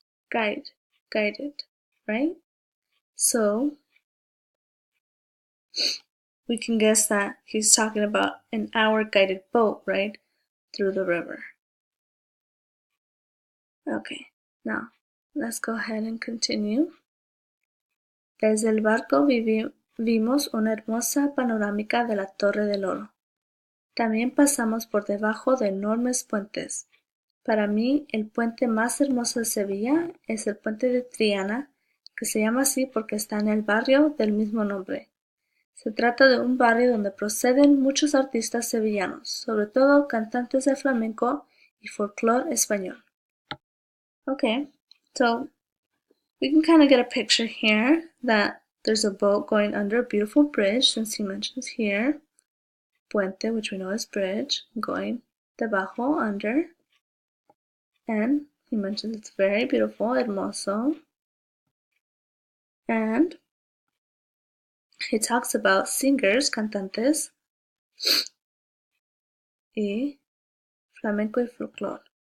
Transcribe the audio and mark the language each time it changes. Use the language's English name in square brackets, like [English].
[English] Guide, guided, right? So, we can guess that he's talking about an hour guided boat, right? Through the river. Okay, now, let's go ahead and continue. [Spanish] Desde el barco vimos una hermosa panorámica de la Torre del Oro. También pasamos por debajo de enormes puentes. Para mí, el puente más hermoso de Sevilla es el puente de Triana, que se llama así porque está en el barrio del mismo nombre. Se trata de un barrio donde proceden muchos artistas sevillanos, sobre todo cantantes de flamenco y folclore español. [English] Okay, so we can kind of get a picture here that there's a boat going under a beautiful bridge, since he mentions here puente, which we know is bridge, going debajo, under, and he mentions it's very beautiful, hermoso, and he talks about singers, [Spanish] cantantes, y flamenco y folklore.